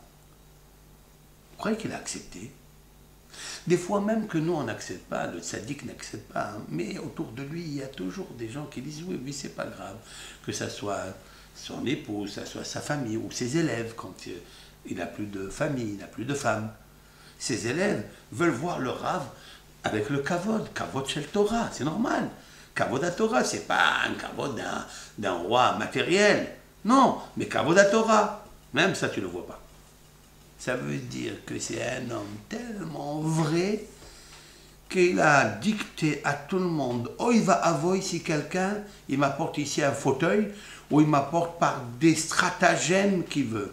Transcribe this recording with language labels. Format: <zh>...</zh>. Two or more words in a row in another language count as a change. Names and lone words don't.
<fr>Vous croyez qu'il a accepté? Des fois même que nous on n'accepte pas, le tzaddik n'accepte pas, hein, mais autour de lui il y a toujours des gens qui disent oui, c'est pas grave, que ça soit son épouse, ça soit sa famille ou ses élèves quand il n'a plus de famille, il n'a plus de femme. Ses élèves veulent voir le Rav avec le</fr> <he>כבוד של תורה,</he> <fr>c'est normal.</fr> <he>כבוד התורה,</he> <fr>c'est pas un kavod d'un roi matériel, non, mais</fr> <he>כבוד התורה,</he> <fr>même ça tu ne le vois pas. Ça veut dire que c'est un homme tellement vrai qu'il a dicté à tout le monde, oh il va avoir si quelqu'un, il m'apporte ici un fauteuil, ou il m'apporte par des stratagèmes qu'il veut.</fr>